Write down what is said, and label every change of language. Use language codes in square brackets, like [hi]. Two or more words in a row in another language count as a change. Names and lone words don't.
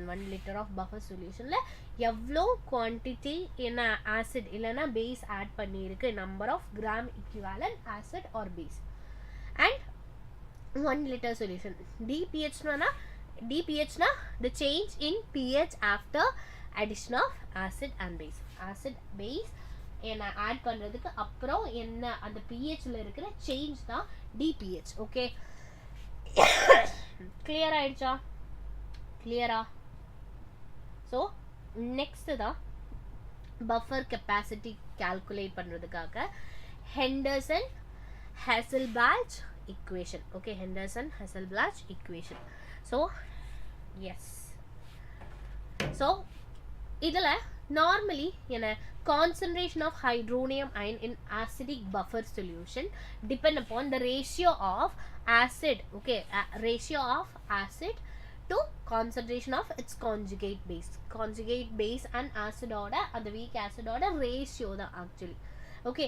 [en] 1 liter of buffer solution [ta] ல எவ்ளோ [en] quantity in acid illana base add pannirukku, number of gram equivalent acid or base, and 1 liter solution. dPH na the change in pH after addition of acid and base. Acid base [ta] என்ன ஆட் பண்றதுக்கு அப்புறம் என்ன அந்த pH ல இருக்கிற சேஞ்ச் தான் dPH, ஓகே. கிளியர் ஆயிடுச்சா? கிளியரா? [en] So next தான் buffer capacity calculate பண்றதுக்காக ஹெண்டர்சன்-ஹாசல்பிளாச் equation, okay, Henderson-Hasselbalch equation. So yes, so idla normally in a concentration of hydronium ion in acidic buffer solution depend upon the ratio of acid, okay, ratio of acid to concentration of its conjugate base and acid order and the weak acid order ratio da actually, okay.